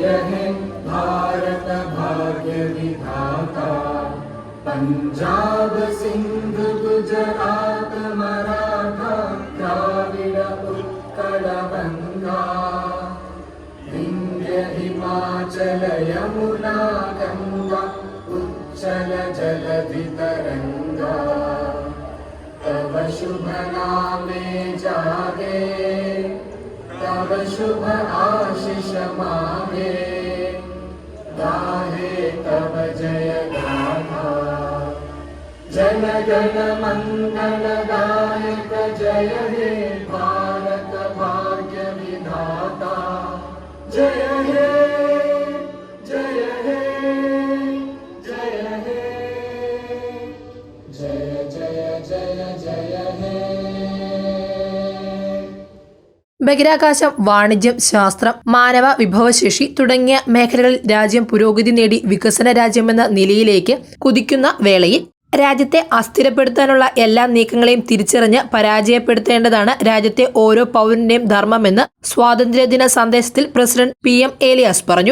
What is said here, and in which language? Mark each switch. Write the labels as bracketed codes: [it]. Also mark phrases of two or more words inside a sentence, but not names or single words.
[bn] পঞ্জাব, সিন্ধ, গুজরাট, মরাঠা, দ্রাবিড়, উৎকল, গঙ্গ, বিন্ধ্য, হিমাচল, যমুনা, গঙ্গা, উজ্জল, জলধি, তরঙ্গ, তব শুভ নামে জাগে, তব শুভ আশিস মাগে, গাহে তব জয় গাথা, জন গণ মঙ্গল দায়ক জয় হে ভারত ভাগ্য বিধাতা, জয় হে জয় হে জয় হে জয় জয় জয় জয় হে. [ml] ബഹിരാകാശം, വാണിജ്യം, ശാസ്ത്രം, മാനവ വിഭവശേഷി തുടങ്ങിയ മേഖലകളിൽ രാജ്യം പുരോഗതി നേടി വികസന രാജ്യമെന്ന നിലയിലേക്ക് കുതിക്കുന്ന വേളയിൽ രാജ്യത്തെ അസ്ഥിരപ്പെടുത്താനുള്ള എല്ലാ നീക്കങ്ങളെയും തിരിച്ചറിഞ്ഞ് പരാജയപ്പെടുത്തേണ്ടതാണ് രാജ്യത്തെ ഓരോ പൗരന്റെയും ധർമ്മമെന്ന് സ്വാതന്ത്ര്യദിന സന്ദേശത്തിൽ പ്രസിഡന്റ് PM ഏലിയാസ് പറഞ്ഞു.